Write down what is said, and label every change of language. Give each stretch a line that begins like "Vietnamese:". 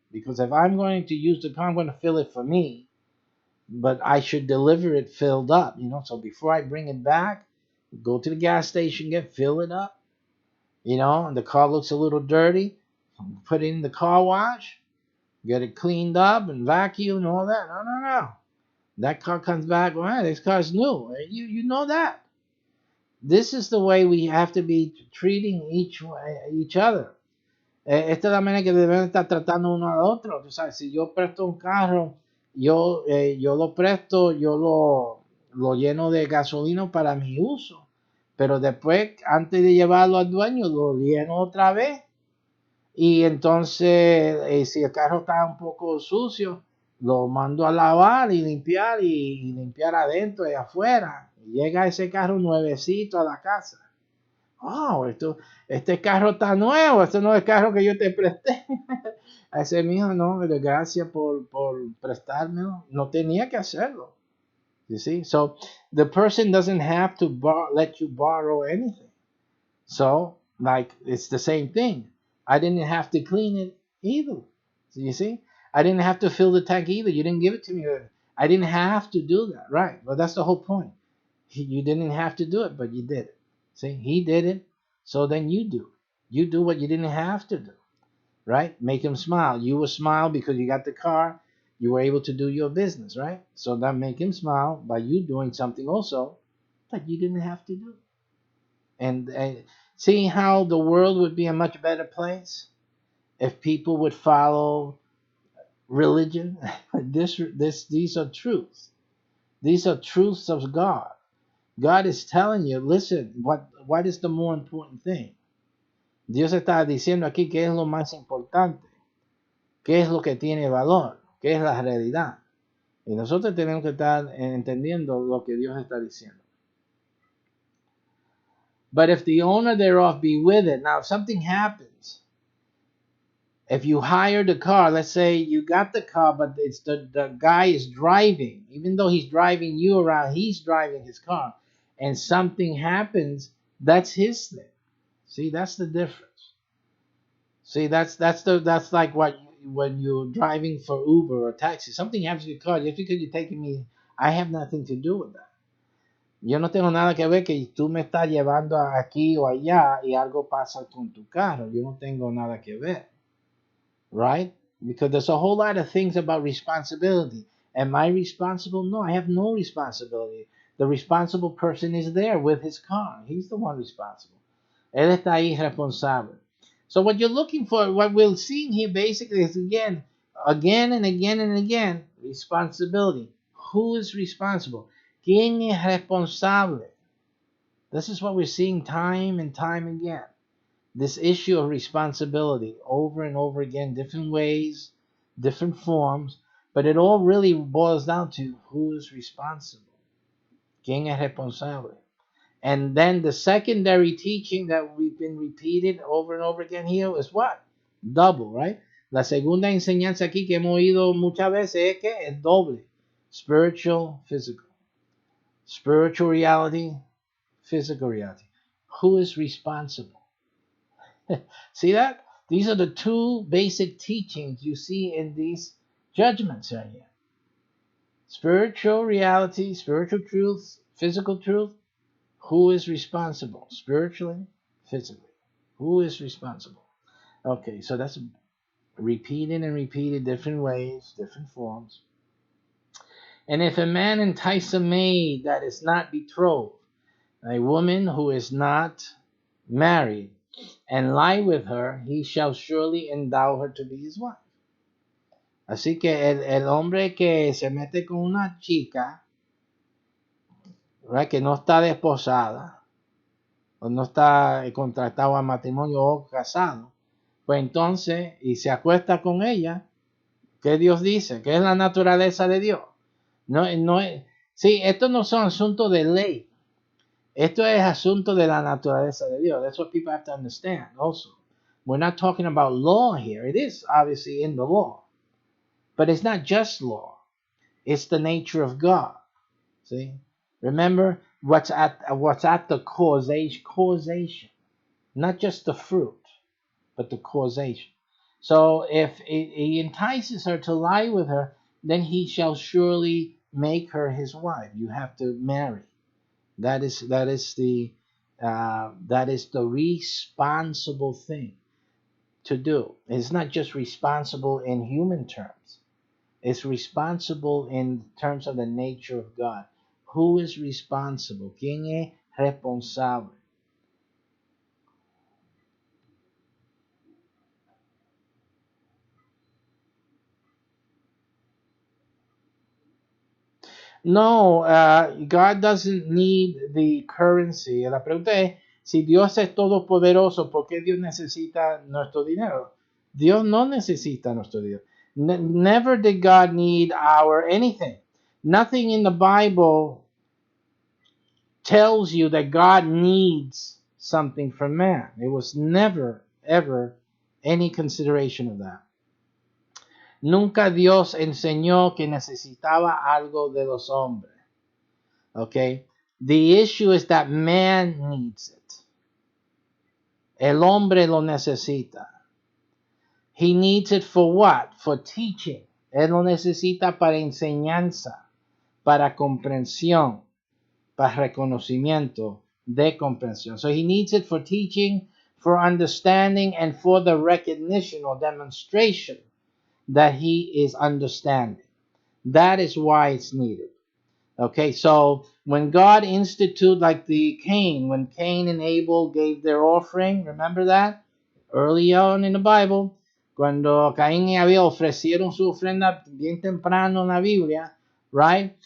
English: Because if I'm going to use the car, I'm going to fill it for me. But I should deliver it filled up, So before I bring it back, go to the gas station, fill it up, and the car looks a little dirty, put it in the car wash, get it cleaned up and vacuum and all that. No, no, no. That car comes back, well, this car's new. You know that. This is the way we have to be treating each other.
Spanish: Esta es la manera que deben estar tratando uno al otro. Tú sabes, si yo presto un carro, yo lo presto, lo lleno de gasolina para mi uso. Pero después, antes de llevarlo al dueño, lo lleno otra vez. Y entonces, si el carro está un poco sucio, lo mando a lavar y limpiar adentro y afuera. Y llega ese carro nuevecito a la casa. Oh, este carro está nuevo, este no es el carro que yo te presté. A ese mijo, no, gracias por prestármelo. No tenía que hacerlo.
English: You see? So, the person doesn't have to let you borrow anything. So, like, it's the same thing. I didn't have to clean it either. So you see? I didn't have to fill the tank either. You didn't give it to me. I didn't have to do that, right? But that's the whole point. You didn't have to do it, but you did it. See? He did it, so then you do. You do what you didn't have to do, right? Make him smile. You will smile because you got the car. You were able to do your business, right? So that make him smile by you doing something also that you didn't have to do. And see how the world would be a much better place if people would follow religion. These are truths. These are truths of God. God is telling you, listen, what is the more important thing?
Spanish: Dios está diciendo aquí qué es lo más importante, qué es lo que tiene valor, qué es la realidad. Y nosotros tenemos que estar entendiendo lo que Dios está diciendo.
English: But if the owner thereof be with it, now if something happens, if you hire the car, let's say you got the car, but it's the guy is driving, even though he's driving you around, he's driving his car, and something happens, that's his thing. See, that's the difference. See, that's like when you're driving for Uber or taxi, something happens to your car, just because you're taking me, I have nothing to do with that.
Spanish: Yo no tengo nada que ver que tú me estás llevando aquí o allá y algo pasa con tu carro. Yo no tengo nada que ver.
English: Right? Because there's a whole lot of things about responsibility. Am I responsible? No, I have no responsibility. The responsible person is there with his car. He's the one responsible.
Spanish: Él está ahí responsable.
English: So what you're looking for, what we're seeing here basically is again and again, responsibility. Who is responsible?
Spanish: ¿Quién es responsable?
English: This is what we're seeing time and time again. This issue of responsibility over and over again, different ways, different forms, but it all really boils down to who is responsible.
Spanish: ¿Quién es responsable?
English: And then the secondary teaching that we've been repeated over and over again here is what? Double, right?
Spanish: La segunda enseñanza aquí que hemos oído muchas veces es que es doble.
English: Spiritual, physical. Spiritual reality, physical reality. Who is responsible? See that? These are the two basic teachings you see in these judgments right here. Spiritual reality, spiritual truth, physical truth. Who is responsible? Spiritually, physically. Who is responsible? Okay, so that's repeated different ways, different forms. And if a man entice a maid that is not betrothed, a woman who is not married, and lie with her, he shall surely endow her to be his wife.
Spanish: Así que el hombre que se mete con una chica, ¿verdad?, que no está desposada, o no está contratado a matrimonio o casado, pues entonces, y se acuesta con ella, ¿qué Dios dice? ¿Qué es la naturaleza de Dios? No es, sí, estos no son asuntos de ley. Esto es asunto de la naturaleza de Dios.
English: That's what people have to understand also. We're not talking about law here. It is obviously in the law. But it's not just law. It's the nature of God. See? Remember what's at the causation. Not just the fruit, but the causation. So if he entices her to lie with her, then he shall surely make her his wife. You have to marry. That is the responsible thing to do. It's not just responsible in human terms. It's responsible in terms of the nature of God. Who is responsible?
Spanish: ¿Quién es responsable?
English: No, God doesn't need the currency.
Spanish: La pregunta es, si Dios es todopoderoso, ¿por qué Dios necesita nuestro dinero? Dios no necesita nuestro dinero.
English: Never did God need our anything. Nothing in the Bible tells you that God needs something from man. It was never, ever any consideration of that.
Spanish: Nunca Dios enseñó que necesitaba algo de los hombres.
English: Okay? The issue is that man needs it.
Spanish: El hombre lo necesita.
English: He needs it for what? For teaching.
Spanish: Él lo necesita para enseñanza, para comprensión, para reconocimiento de comprensión.
English: So he needs it for teaching, for understanding, and for the recognition or demonstration that he is understanding. That is why it's needed. Okay, so when God instituted, like when Cain and Abel gave their offering, remember that? Early on in the Bible,
Spanish: cuando Caín y Abel ofrecieron su ofrenda bien temprano en la Biblia,
English: right?